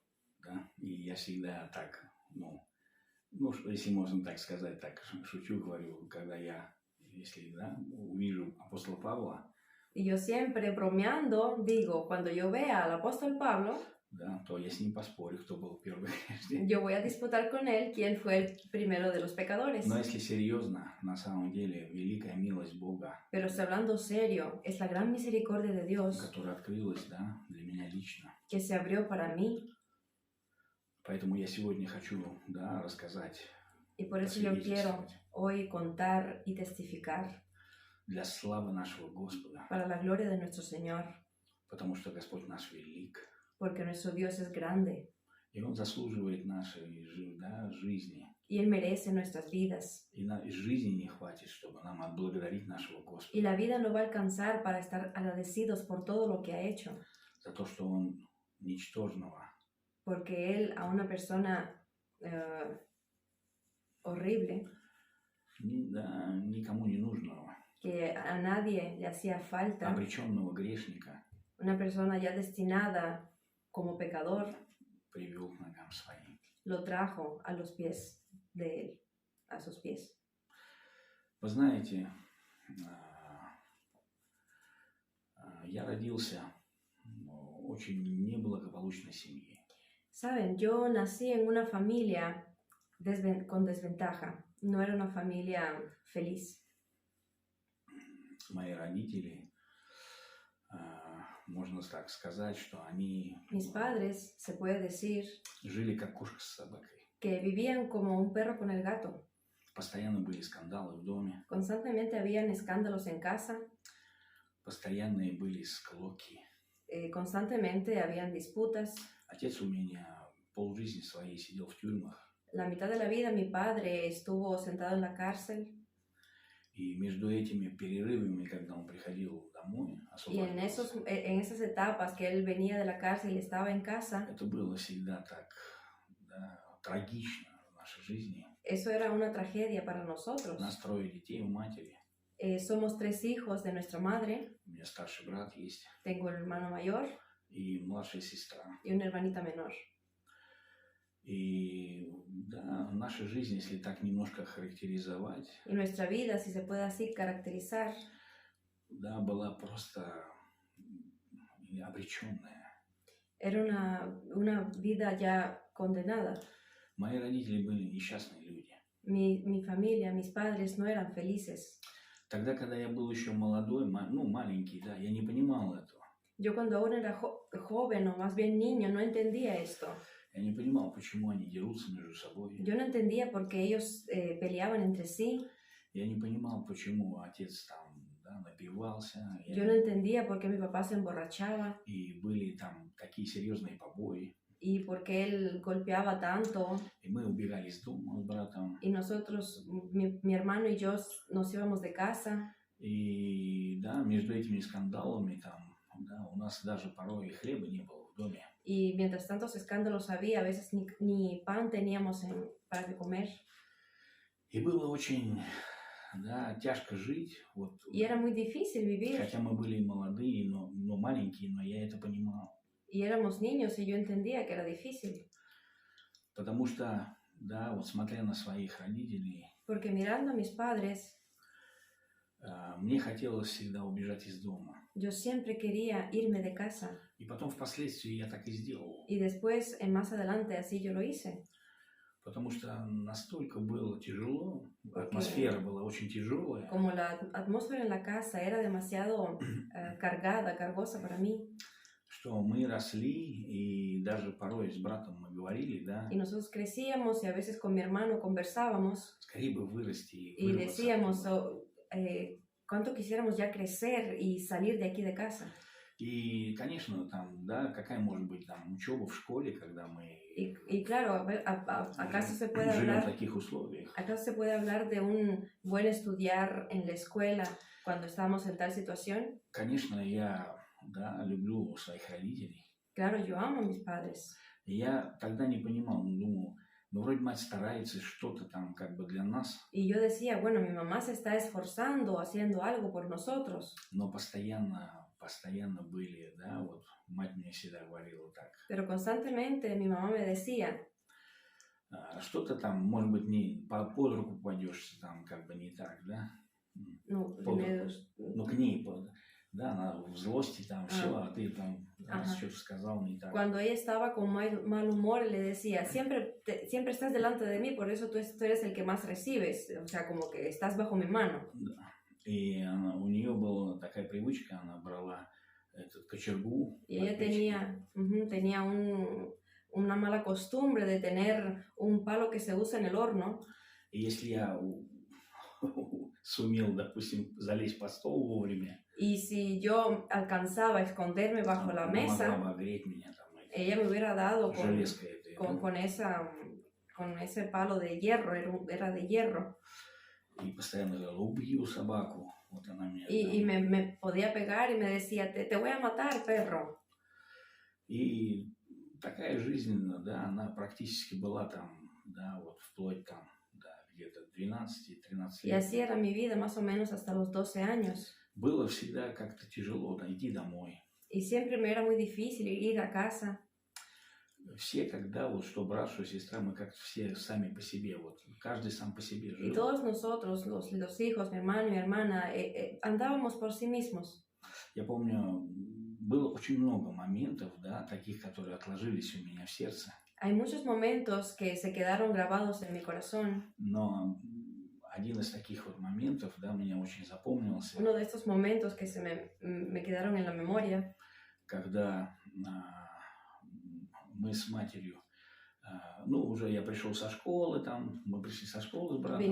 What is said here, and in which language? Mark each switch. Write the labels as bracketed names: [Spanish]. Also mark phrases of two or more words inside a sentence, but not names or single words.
[Russian] Да? И я всегда так, если можно так сказать, так шучу, говорю, когда я, если увижу апостола Павла, [Spanish] Y yo siempre bromeando digo, cuando yo vea al apóstol Pablo, [Russian] да, то я с ним поспорю, кто был первый грешник. [Spanish] yo voy a disputar con él quién fue el primero de los pecadores. [Russian] Но если серьезно, на самом деле, великая милость Бога, [Spanish] Pero estoy hablando serio, es la gran misericordia de Dios [Russian] которая открылась, да, для меня лично. [Spanish] que se abrió para mí. [Russian] Поэтому я сегодня хочу, да, рассказать, [Spanish] Y por eso yo quiero [Russian] посвидетельствовать [Spanish] hoy contar y testificar [Russian] для славы нашего Господа, [Spanish] para la gloria de nuestro Señor, [Russian] потому что Господь наш велик, [Spanish] porque nuestro Dios es grande [Russian] и Он заслуживает нашей жизни. [Spanish] y Él merece nuestras vidas. [Russian] И жизни не хватит, чтобы нам отблагодарить нашего [Spanish] Y [Russian] Господа [Spanish] la vida no va a alcanzar para estar agradecidos por todo lo que ha hecho, [Russian] за то, что Он ничтожного, [Spanish] porque Él a una persona horrible, [Russian] никому не нужного, [Spanish] que a nadie le hacía falta, [Russian] обреченного грешника [Spanish] una persona ya destinada como pecador, [Russian] привел к ногам Своим. [Spanish] lo trajo a los pies de Él, a sus pies. [Russian] Вы знаете, я родился в очень неблагополучной семье. [Spanish] Saben, yo nací en una familia con desventaja, no era una familia feliz. [Russian] Мои родители, можно так сказать, что они [Spanish] Mis padres, se puede decir, [Russian] жили как кошка с собакой. [Spanish] que vivían como un perro con el gato. [Russian] Постоянно были скандалы в доме, [Spanish] Constantemente habían escándalos en casa, [Russian] постоянные были склоки. [Spanish] constantemente habían disputas. [Russian] Отец у меня полжизни своей сидел в тюрьмах, [Spanish] La mitad de la vida mi padre estuvo sentado en la cárcel [Russian] и между этими перерывами, когда он приходил домой, [Spanish] y en esas etapas que él venía de la cárcel y estaba en casa, [Russian] это было всегда так, да, трагично в нашей жизни. [Spanish] eso era una tragedia para nosotros. [Russian] У нас 3 детей у матери, [Spanish] Somos 3 hijos de nuestra madre, [Russian] у меня старший брат есть [Spanish] tengo un hermano mayor [Russian] и mладшая сестра. [Spanish] y una hermanita menor. [Russian] И да, наша жизнь, если так немножко характеризовать, [Spanish] Y nuestra vida, si se puede así caracterizar, [Russian] да, была просто обреченная. [Spanish] era una vida ya condenada. [Russian] Мои родители были несчастные люди. [Spanish] Mi familia, mis padres no eran felices. [Russian] Тогда, когда я был еще молодой, маленький, да, я не понимал этого. [Spanish] Yo cuando aún era joven o más bien niño no entendía esto. [Russian] Я не понимал, почему они дерутся между собой. [Spanish] Yo no entendía por qué ellos peleaban entre sí. [Russian] Я не понимал, почему отец там, да, напивался. [Spanish] Yo no entendía por qué mi papá se emborrachaba [Russian] И были там такие серьезные побои. [Spanish] y por qué él golpeaba tanto. [Russian] И мы убегали из дома с братом. [Spanish] Y nosotros, mi hermano y yo, nos íbamos de casa. [Russian] И да, между этими скандалами там, да, у нас даже порой и хлеба не было в доме. [Spanish] Y mientras tantos escándalos había, a veces ni pan teníamos para comer. [Russian] И было очень, да, тяжко жить. Вот, [Spanish] Y era muy difícil vivir. [Russian] хотя мы были молодые, но маленькие, но я это понимал. [Spanish] Y éramos niños y yo entendía que era difícil. [Russian] Потому что, да, вот смотря на своих родителей, [Spanish] Porque mirando a mis padres, [Russian] мне хотелось всегда убежать из дома. [Spanish] yo siempre quería irme de casa. [Russian] И потом впоследствии я так и сделал. [Spanish] Y después, más adelante, así yo lo hice. [Russian] Потому что настолько было тяжело, атмосфера была очень тяжелая. [Spanish] Como la atmósfera en la casa era demasiado cargosa para mí. [Russian] Что мы росли, и даже порой с братом мы говорили, да, [Spanish] Y nosotros crecíamos y a veces con mi hermano conversábamos [Russian] скорее бы вырасти и [Spanish] y [Russian] вырваться [Spanish] decíamos [Russian] оттуда. [Spanish] cuánto quisiéramos ya crecer y salir de aquí de casa. [Russian] И, конечно, там, да, какая может быть там учеба в школе, когда мы [Spanish] Y claro, ¿acaso se puede [Russian] живем в [Spanish] hablar? [Russian] таких условиях? [Spanish] ¿Acaso se puede hablar de un buen estudiar en la escuela cuando estamos en tal situación? [Russian] Конечно, я, да, люблю своих родителей. [Spanish] Claro, yo amo a mis padres. [Russian] И я тогда не понимал, думал, вроде мать старается что-то там как бы для нас, [Spanish] Y yo decía, bueno, mi mamá se está esforzando, haciendo algo por nosotros, [Russian] но постоянно постоянно были, да, вот мать мне всегда говорила так. [Spanish] Pero constantemente mi mamá me decía, [Russian] Что-то там, может быть, не под руку попадешься, там как бы не так, да? [Spanish] no, [Russian] Под [Spanish] primero, [Russian] руку. Ну, к ней, да, она в злости там все, а ты там раз [Spanish] Ajá. [Russian] что-то сказал не так. [Spanish] cuando ella estaba con mal humor, le decía, siempre estás delante de mí, por eso tú eres el que más recibes, o sea, como que estás bajo mi mano. [Russian] Да. И у нее была такая привычка, она брала этот кочергу. [Spanish] Y ella tenía una mala costumbre de tener un palo que se usa en el horno. [Russian] И если я сумел, допустим, залезть под стол вовремя, [Spanish] Y si yo alcanzaba a esconderme bajo la [Russian] она [Spanish] mesa, [Russian] могла бы огреть меня там [Spanish] ella me hubiera dado [Russian] железкой этой, да? [Spanish] con ese palo de hierro, era de hierro. [Russian] И постоянно говорила, убью собаку. Вот она меня [Spanish] Y me podía pegar y me decía, te voy a matar, perro. [Russian] И такая жизнь, да, она практически была там, да, вот вплоть там, да, где-то 12-13 [Spanish] Y [Russian] лет. [Spanish] así era mi vida más o menos hasta los 12 años. [Russian] Было всегда как-то тяжело, да, идти домой. [Spanish] Y siempre me era muy difícil ir a casa. [Russian] Все, когда вот что брат, что сестра, мы как-то все сами по себе, вот каждый сам по себе [Spanish] Y [Russian] жил. [Spanish] todos nosotros, los hijos, mi hermano y mi hermana, andábamos por sí mismos. [Russian] Я помню, было очень много моментов, да, таких, которые отложились у меня в сердце. [Spanish] Hay muchos momentos que se quedaron grabados en mi corazón. [Russian] Но один из таких вот моментов, да, мне очень запомнился. [Spanish] Uno de estos momentos que me quedaron en la memoria. [Russian] Когда мы с матерью, ну, уже я пришел со школы, там, мы пришли со школы с братом.